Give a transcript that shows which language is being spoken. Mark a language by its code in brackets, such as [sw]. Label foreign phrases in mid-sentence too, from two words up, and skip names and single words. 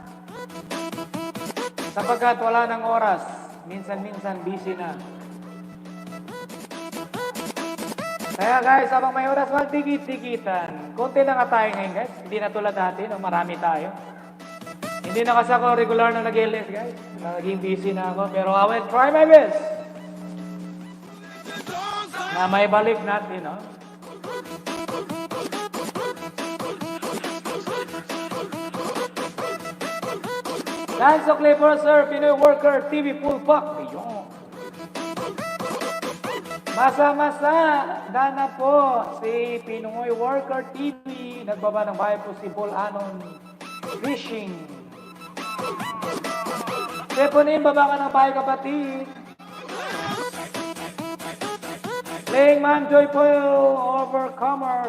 [tl] Sapagkat wala ng oras. Minsan-minsan busy na. Kaya guys, habang may oras, magdikit-dikitan. Konti na nga tayo ngayon guys. Hindi na tulad dati, no? Marami tayo. Hindi na kasi ako regular na nag-LS guys. Naging busy na ako. Pero [en] I will try my best. [tl] Na may balik natin, no? Dance of Clipper, sir. Pinoy Worker, TV Full Pack. Ayun. Masa-Masa. Dana po. Si Pinoy Worker TV. Nagbaba ng bahay po si Bolanon Fishing. Teponin, baba ka ng bahay kapatid. Playing Man Joy po Overcomer.